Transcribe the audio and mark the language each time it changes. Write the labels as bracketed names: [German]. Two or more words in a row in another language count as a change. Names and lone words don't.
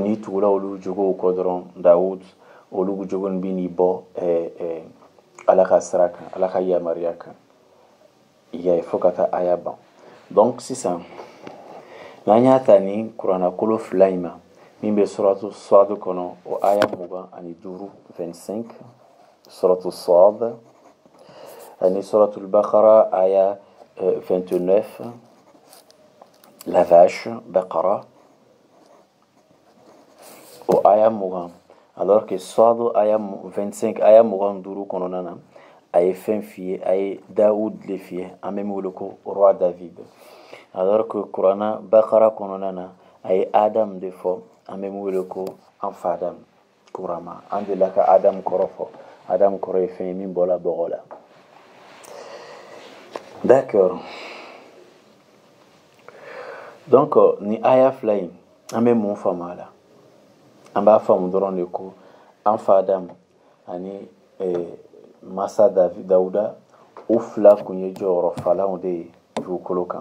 [Bambara] n'i tugula olu jogow kɔ dɔrɔn Dawud olu jogo bɛ n'i bɔ ala ka sira kan ala ka yamaruya kan i y'a ye fo ka taa aya ban donc sisan n'an y'a ta ni kuranakolo fila in ma min bɛ suratu Sad kɔnɔ o aya 25 25 suratu Sad ani suratul Baqara aya 29 [French] la vache [Bambara] Baqara o aya 20 [French] alors que [Bambara] Sad aya 25 aya 25 kɔnɔna na a ye fɛn f'i ye a ye Daoud le f'i ye an bɛ min wele ko roi David [French] alors que [Bambara] kuranna Baqara kɔnɔna na a ye Adam de fɔ an bɛ min wele ko an fa Adamu kurama an delila ka Adamu kɔrɔ fɔ Adamu kɔrɔ ye fɛn ye min bɔla bɔgɔ la d'accord donc ni aya fila in an bɛ mun faamu a la an b'a faamu dɔrɔn de ko an fa Adamu ani masa Dawuda u fila kun ye jɔyɔrɔ falanw de ye dugukolo kan.